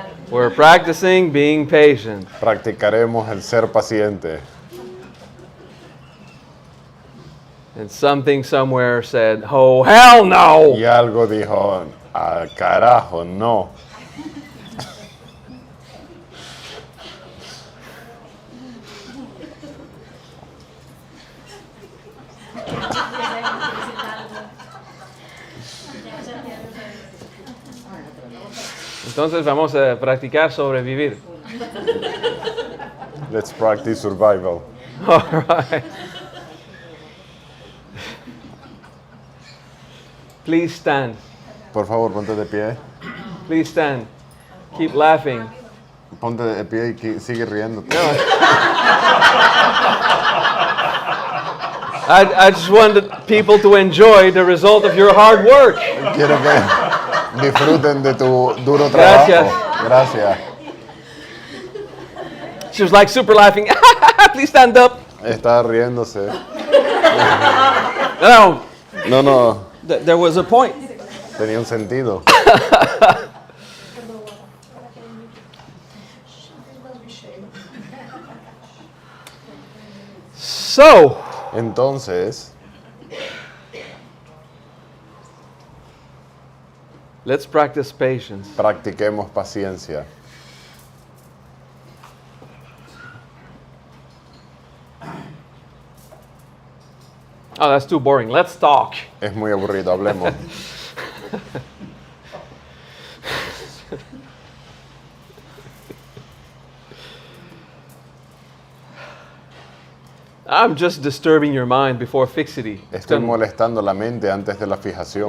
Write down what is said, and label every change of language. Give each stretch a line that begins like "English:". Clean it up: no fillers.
English: We're practicing being patient.
Spanish: Practicaremos el ser paciente.
English: And something somewhere said, oh, hell no!
Spanish: Y algo dijo, carajo, no. Entonces vamos a practicar sobrevivir.
English: Let's practice survival. All right. Please stand.
Spanish: Por favor, ponte de pie.
English: Please stand. Keep laughing.
Spanish: Ponte de pie y sigue riéndote.
English: I just wanted people to enjoy the result of your hard work.
Spanish: Quiero que disfruten de tu duro trabajo. Gracias.
English: She was like super laughing. Please stand up.
Spanish: Está riéndose. No. No.
English: There was a point.
Spanish: Tenía un sentido.
English: So,
Spanish: Entonces,
English: let's practice patience.
Spanish: practiquemos paciencia.
English: Oh, that's too boring. Let's talk.
Spanish: Es muy aburrido, hablemos.
English: I'm just disturbing your mind before fixity.
Spanish: Estoy molestando la mente antes de la fijación.